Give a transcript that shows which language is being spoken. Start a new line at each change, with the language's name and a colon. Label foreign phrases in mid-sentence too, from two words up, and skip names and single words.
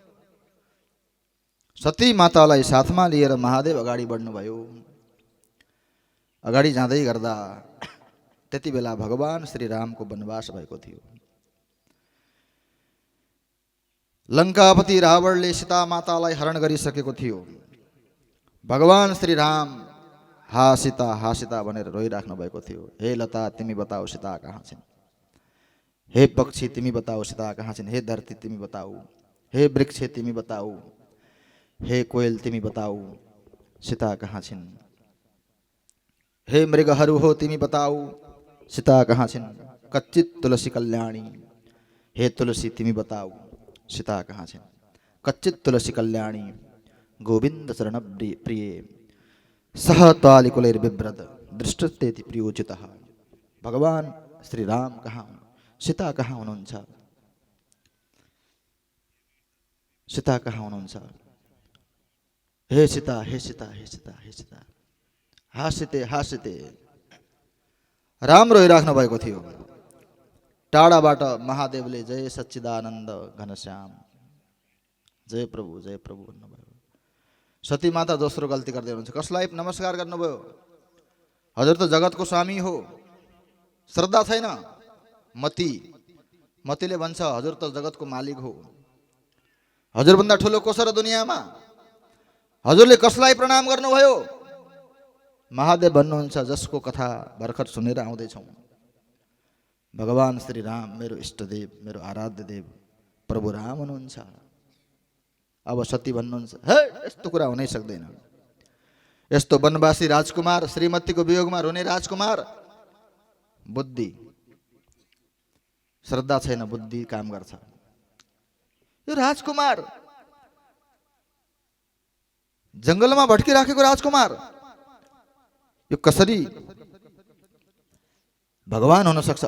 Nepali: सती मातालाई साथमा लिएर महादेव अगाडि बढ्नुभयो। अगाडि जाँदै गर्दा त्यति बेला भगवान श्री रामको वनवास भएको थियो। लङ्कापति रावणले सीता मातालाई हरण गरिसकेको थियो। भगवान श्री राम हा सीता भनेर रोइराख्नु भएको थियो। हे लता तिमी बताऊ सीता कहाँ छिन्? हे पक्षी तिमी बताऊ सीता कहाँ छिन्? हे धरती तिमी बताऊ, हे वृक्ष तिमी बताऊ, हे कोयल तिमी बताऊ सीता कहाँ छिन्? हे मृगहरू हो तिमी बताऊ सीता कहाँ छिन्?
Sanskrit: कच्चित तुलसी कल्याणी,
Nepali: हे तुलसी तिमी बताऊ सीता कहाँ छिन्?
Sanskrit: कच्चित तुलसी कल्याणी गोविंद चरण प्रिय सह त्वालिकुलैर्बिभ्रद दृष्टस्तेति प्रियोचितः।
Nepali: भगवान श्री राम कहाँ, सीता कहाँ हुनुहुन्छ? सीता कहाँ हुनुहुन्छ? हे सीता, हे सीता, हे सीता, हे सीता, हासिते राम रोइराख्नु भएको थियो। टाढाबाट महादेवले
Sanskrit: जय सच्चिदानन्द घनश्याम, जय प्रभु
Nepali: भन्नुभयो। सती माता दोस्रो गल्ती गर्दै हुनुहुन्छ। कसलाई नमस्कार गर्नुभयो? हजुर त जगतको स्वामी हो। श्रद्धा छैन। मतिले भन्छ हजुर त जगतको मालिक हो। हजुरभन्दा ठुलो को छ र दुनियाँमा? हजुरले कसलाई प्रणाम गर्नुभयो? महादेव भन्नुहुन्छ जसको कथा भर्खर सुनेर आउँदैछौँ। भगवान श्री राम मेरो इष्टदेव, मेरो आराध्य देव प्रभु राम हुनुहुन्छ। अब सती भन्नुहुन्छ हे यस्तो कुरा हुनै सक्दैन। यस्तो वनवासी राजकुमार, श्रीमतीको वियोगमा रोने राजकुमार, बुद्धि श्रद्धा छैन, बुद्धि काम गर्छ। यो राजकुमार, जङ्गलमा भट्किराखेको राजकुमार, यो कसरी भगवान हुन सक्छ?